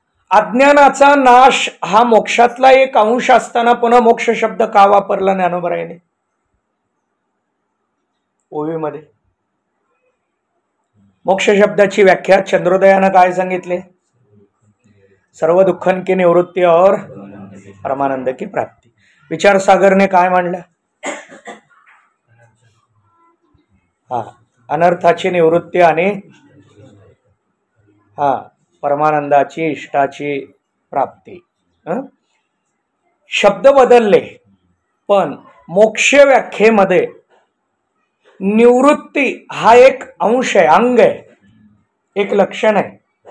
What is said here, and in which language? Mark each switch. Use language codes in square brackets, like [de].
[mr] अज्ञानाचा नाश हा मोक्षातला एक अंश असताना पुन्हा मोक्ष शब्द का वापरला ज्ञानोबरायाने ओवीमध्ये? मोक्ष शब्दाची व्याख्या चंद्रोदयानं काय सांगितले? [hi] सर्व दुःखन की निवृत्ती और परमानंद की प्राप्ती. [mr] विचारसागरने काय मांडलं? अनर्थाची निवृत्ती आणि हा, परमानंदाची इष्टाची प्राप्ती. शब्द बदलले, पण मोक्ष व्याख्येमध्ये निवृत्ती हा एक अंश आहे, अंग आहे, एक लक्षण आहे.